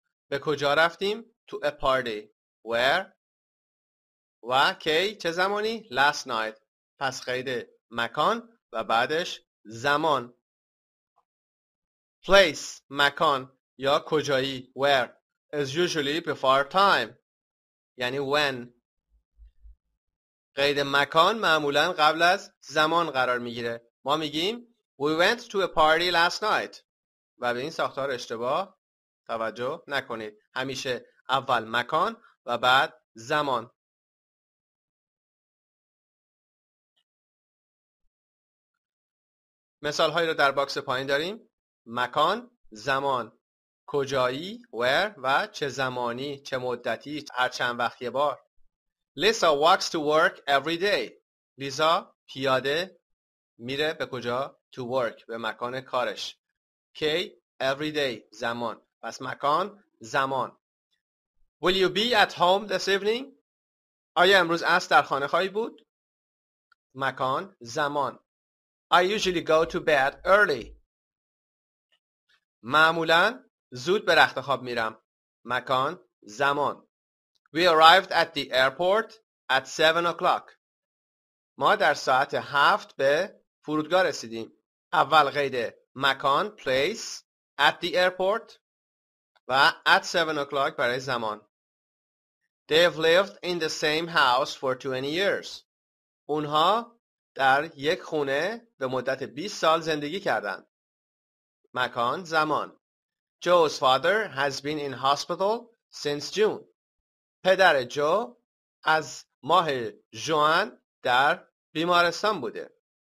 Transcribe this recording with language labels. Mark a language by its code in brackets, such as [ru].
[fa] به کجا رفتیم؟ [en] To a party. [fa] Where و کی چه زمانی؟ [en] Last night. [fa] پس قید مکان و بعدش زمان. [en] Place [fa] مکان یا کجایی [en] where is usually before time [fa] یعنی [en] when. [fa] قید مکان معمولا قبل از زمان قرار میگیره. ما میگیم [en] We went to a party last night [fa] و به این ساختار اشتباه توجه نکنید. همیشه اول مکان و بعد زمان. مثال هایی رو در باکس پایین داریم. مکان، زمان، کجایی where و چه زمانی، چه مدتی، هر چند وقت یه بار. [en] Lisa walks to work every day. [fa] لیزا پیاده میره به کجا؟ [en] To work. [fa] به مکان کارش. K. [en] Every day. [fa] زمان. پس مکان زمان. [en] Will you be at home this evening? [fa] آیا امروز عصر در خانه خواهی بود؟ مکان زمان. [en] I usually go to bed early. [fa] معمولاً زود به رخت خواب میرم. مکان زمان. [en] We arrived at the airport at 7 o'clock. [fa] ما در ساعت 7 به فرودگاه رسیدیم. اول قید مکان place [en] at the airport [fa] و [en] at 7 o'clock [fa] برای زمان. [en] They've lived in the same house for 20 years. [fa] اونها در یک خونه به مدت 20 سال زندگی کردند. مکان زمان. [en] Joe's father has been in hospital since June. [fa] پدر جو از ماه ژوئن در بیمارستان بوده.